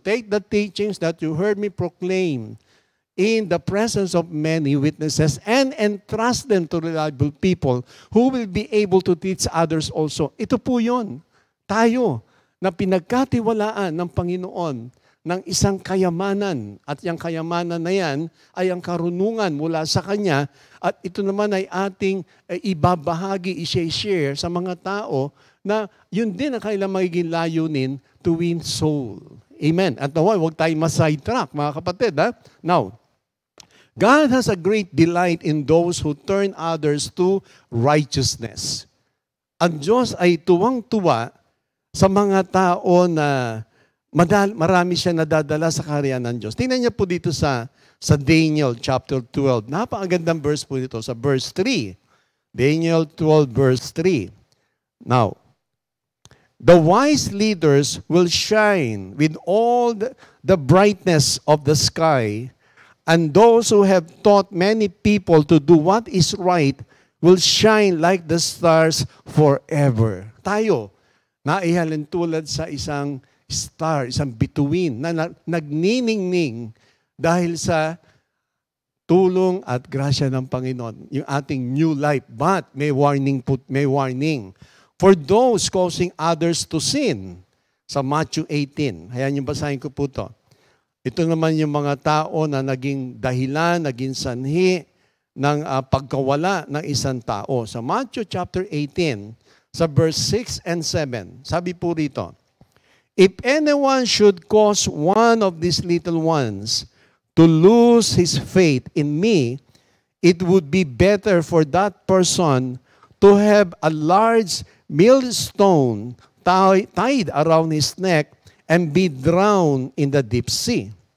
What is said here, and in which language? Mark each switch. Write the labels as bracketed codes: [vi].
[en] Take the teachings that you heard me proclaim in the presence of many witnesses and entrust them to reliable people who will be able to teach others also. [tl] Ito po yun. Tayo na pinagkatiwalaan ng Panginoon ng isang kayamanan. At yung kayamanan na yan ay ang karunungan mula sa Kanya. At ito naman ay ating ibabahagi, i-share sa mga tao na yun din ang kailang magiging layunin [en] to win soul. [tl] Amen. At naway, huwag tayong ma-sidetrack, mga kapatid. Ha? [en] Now, God has a great delight in those who turn others to righteousness. [tl] Ang Diyos ay tuwang-tuwa sa mga tao na Marami siya nadadala sa kaharian ng Diyos. Tingnan niyo po dito sa Daniel chapter 12. Napakagandang verse po dito sa verse 3. Daniel 12 verse 3. [en] Now, the wise leaders will shine with all the brightness of the sky, and those who have taught many people to do what is right will shine like the stars forever. [tl] Tayo, naihalin tulad sa isang star, isang bituin na nagniningning dahil sa tulong at grasya ng Panginoon, yung ating [en] new life. But may warning. For those causing others to sin, sa Matthew 18. [tl] Hayaan yung basahin ko po to. Ito naman yung mga tao na naging dahilan, naging sanhi ng pagkawala ng isang tao. [en] Sa Matthew chapter 18, sa verse 6 and 7, [tl] sabi po rito, [en] if anyone should cause one of these little ones to lose his faith in me, it would be better for that person to have a large millstone tied around his neck and be drowned in the deep sea.